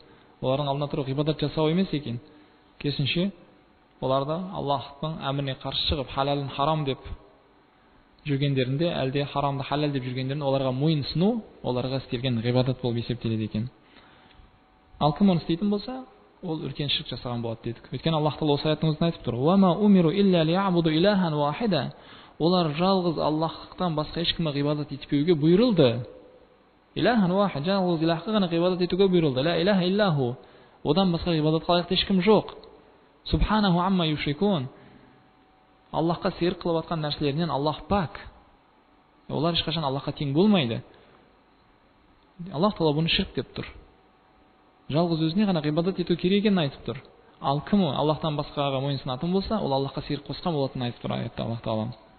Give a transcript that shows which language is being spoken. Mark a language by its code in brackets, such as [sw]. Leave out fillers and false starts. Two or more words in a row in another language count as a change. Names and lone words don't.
[kk] Олардың алдына тұрып ғибадат жасау емес екен. Керісінше, оларда Аллахтың әміріне қарсы шығып, халалын харам деп жүргендерінде, әлде харамды халал деп жүргендерінде оларға мойынсыну, оларға істелген ғибадат болып есептеледі екен. Ал кім оны істейтін болса, ол үлкен ширк жасаған болады дедік. Өйткені Аллах Тағала осы аятын өзін айтып тұр: [ar] "وما أمروا إلا ليعبدوا إلها واحدا". [kk] Олар жалғыз Аллахтан басқа ешкімге ғибадат етпеуге бұйырылды. [ar] إلها واحدا, [kk] жалғыз илахқа ғана ғибадат етуге бұйырылды. [ar] لا إله إلا هو. [kk] Одан басқа ғибадатқа лайықты ешкім жоқ. [ar] سبحانه عما يشركون. [kk] Аллахқа серік қылып атқан нәрселерінен Аллах пак. Олар ешқашан Аллахқа тең болмайды. Аллах Тағала бұны ширк деп тұр. Жалғыз өзіне ғана ғибадат ету керек екенін айтып тұр. Ал кім Аллахтан басқаға мойынсынатын болса, ол Аллахқа серік қосқан болатынын айтып тұр аятта Аллах Тағала.